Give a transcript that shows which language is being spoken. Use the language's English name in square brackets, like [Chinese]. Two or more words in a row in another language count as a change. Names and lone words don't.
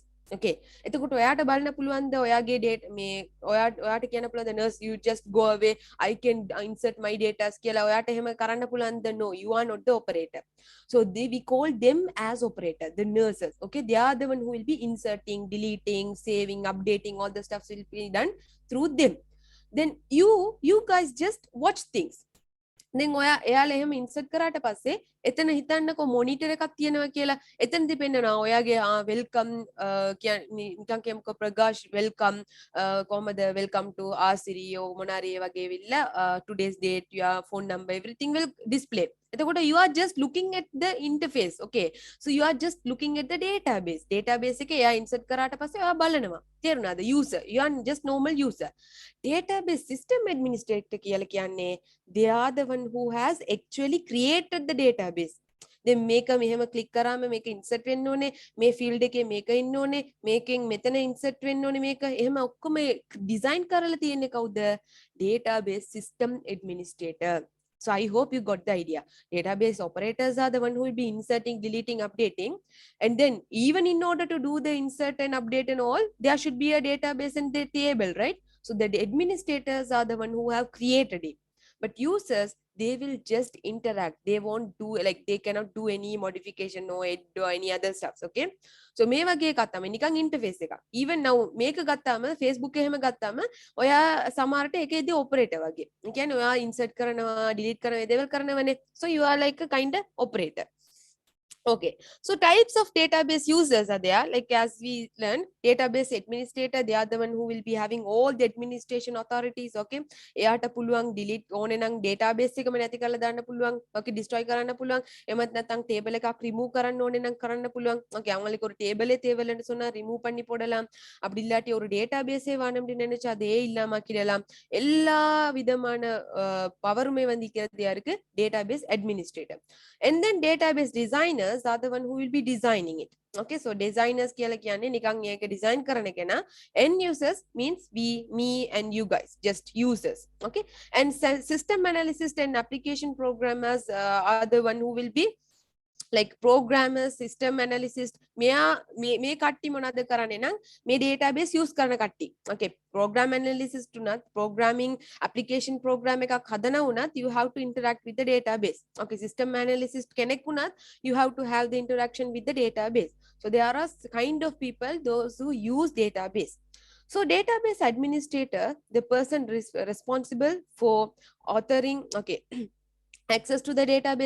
[Sinhala] Okay, එතකොට ඔයාට බලන්න පුළුවන්ද ඔයාගේ data මේ ඔයාට කියන්න පුළුවන්ද [English] nurse you just go away, I can insert my data [Sinhala] කියලා ඔයාට එහෙම කරන්න පුළුවන්ද? [English] No, you are not the operator. So we call them as operator, the nurses. Okay, they are the one who will be inserting, deleting, saving, updating, all the stuff will be done through them. Then you guys just watch things. [Sinhala] then එයාලා එහෙම ඉන්සර්ට් කරාට පස්සේ එතන හිතන්නකෝ මොනිටර් එකක් තියෙනවා කියලා. එතනදි පෙන්නනවා ඔයාගේ වෙල්කම් කියන්නේ නිකන් කියමුකෝ ප්‍රකාශ් වෙල්කම් කොහමද [English] welcome to Asiri [Sinhala] ඕ මොනාරි ඒ වගේ විල්ලා [English] today's date, your phone number, everything will display. එතකොට you are just looking at the interface. Okay, so you are just looking at the database [Sinhala] එකේ එයා ඉන්සර්ට් කරාට පස්සේ ඔයා බලනවා. තේරුණාද? [English] user, you are just normal user. Database system administrator [Sinhala] කියලා කියන්නේ [English] they are the one who has actually created the database. [Sinhala] then මේක මෙහෙම click කරාම මේක insert වෙන්න ඕනේ, මේ field එකේ මේක ඉන්න ඕනේ, මේකෙන් මෙතන insert වෙන්න ඕනේ, මේක එහෙම ඔක්කොම design කරලා තියෙන්නේ කවුද? [English] Database system administrator. So I hope you got the idea. Database operators are the one who will be inserting, deleting, updating. And then even in order to do the insert and update and all, there should be a database and the table, right? So the administrators are the one who have created it. But users, they will just interact. They won't do, like they cannot do any modification or any other stuffs. Okay, so [Sinhala] මේ වගේ එකක් තමයි නිකන් interface එකක්. [English] Even now [Sinhala] මේක ගත්තාම Facebook එහෙම ගත්තාම ඔයා සමහරට ඒකේදී operator වගේ. ඒ කියන්නේ ඔයා insert කරනවා, delete කරනවා, ඒ දේවල් කරනවනේ. [English] So you are like a kind of operator. Okay, so types of database users are there. Like as we learned, database administrator, they are the one who will be having all the administration authorities. [Sinhala] Okay, එයාට පුළුවන් delete ඕනේ නම් database එකම නැති කරලා දාන්න පුළුවන්. Okay, destroy කරන්න පුළුවන්. එමත් නැත්නම් table එකක් remove කරන්න ඕනේ නම් කරන්න පුළුවන්. [Tamil] Okay, அவங்களுக்கு ஒரு table தேவையில்லைன்னு சொன்னா remove பண்ணி போடலாம். அப்படி இல்லாட்டி ஒரு database வேணும்னு நினைச்சா அதே இல்லாம ஆக்கிடலாம். எல்லா விதமான பவருமே வந்து இருக்கிறது யாருக்கு? [English] Database administrator. And then database designers are the one who will be designing it. Okay, so designers [Sinhala] කියලා කියන්නේ නිකන් ඒක design කරන කෙනා. [English] End users means we, me and you guys, just users. Okay, and system analysis and application programmers are the one who will be like programmers, system analyst. [Sinhala] මෙයා මේ කට්ටි මොනවද කරන්නේ නම් මේ database use කරන කට්ටි. [English] Okay, program analyst උනත් programming application program [Sinhala] එකක් හදන උනත් [English] you have to interact with the database. Okay, system analyst [Sinhala] කෙනෙක් උනත් [English] you have to have the interaction with the database. So there are kind of people those who use database. So database administrator, the person responsible for authoring, okay, access to the database.